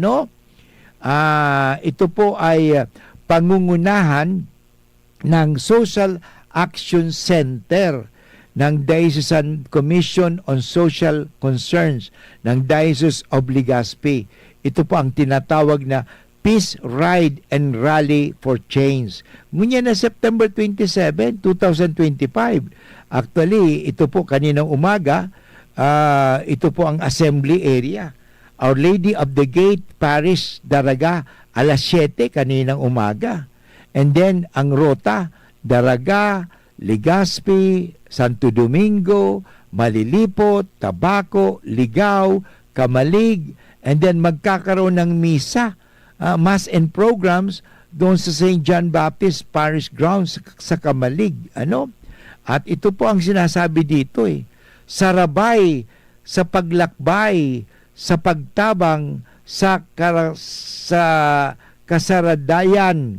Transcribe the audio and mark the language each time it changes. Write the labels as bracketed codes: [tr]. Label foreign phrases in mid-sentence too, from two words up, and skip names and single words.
[tl] Ito po ay pangungunahan ng Social Action Center ng Diocesan Commission on Social Concerns ng Diocese of Legazpi. Ito po ang tinatawag na Peace Ride and Rally for Change. [bik] Ngunyan na September 27, 2025. [tl] Actually, ito po kaninang umaga, ito po ang [en] assembly area. [tl] Our Lady of the Gate Parish, Daraga, alas 7 kaninang umaga. [en] And then, [tl] ang rota, Daraga, Legazpi, Santo Domingo, Malilipot, Tabaco, Ligao, Kamalig, [en] and then [tl] magkakaroon ng misa, [en] mass and programs [tl] doon sa St. John Baptist Parish Grounds sa Kamalig. At ito po ang sinasabi dito [bik] sarabay sa paglakbay, sa pagtabang, sa kasaradayan.